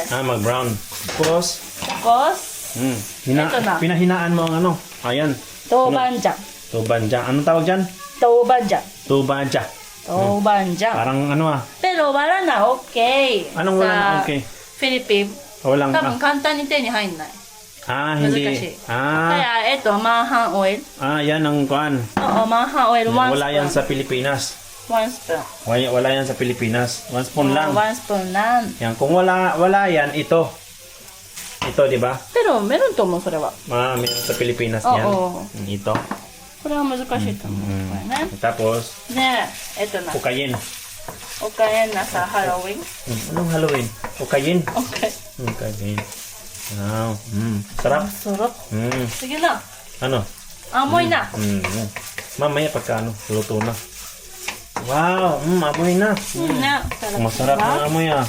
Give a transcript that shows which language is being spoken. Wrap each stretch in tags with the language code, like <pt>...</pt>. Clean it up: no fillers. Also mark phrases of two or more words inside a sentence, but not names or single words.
<tl>Mag-brown. Tapos, Ito na. pinahinaan mo ang ano. Ayan. Tobanjang. Tubanjang. Anong tawag dyan? Tobanjang. Tubanja. Tobanjang. Parang ano Pero wala na, okay. Anong wala na okay? Philippines,</tl> <ja>多分簡単に手に入んない。</ja> <tl>hindi.</tl> <ja>難しい。</ja> <tl>Ah, Kaya ito, mahang oil. yan ang kuan. Oo, mahang oil. One Wala yan</tl> <en>spoon.</en> <tl>sa Pilipinas.</tl> <en>One spoon.</en> <tl>Wala yan sa Pilipinas. 1 spoon lang.</tl> <en>One spoon</en> <tl>lang. Yan, kung wala yan, ito. Ito, di ba? Pero, meron to mo,</tl> <ja>それは。</ja> <tl>Meron sa Pilipinas Oo. yan. Ito.</tl> <ja>これは難しいと思う。これね。</ja> <tl>Tapos,</tl> <ja>で、な。</ja> <tl>Ukayin.</tl> <ja>お金なさ、ハロウィン。</ja> <tl>Anong Halloween? Ukayin. Okay. Ukayin. Wow. Sarap. Sarap. Sige na. Ano? Amoy na. Mamaya pagka luto na. Wow, amoy na. Na. Masarap na amoy ah.</tl>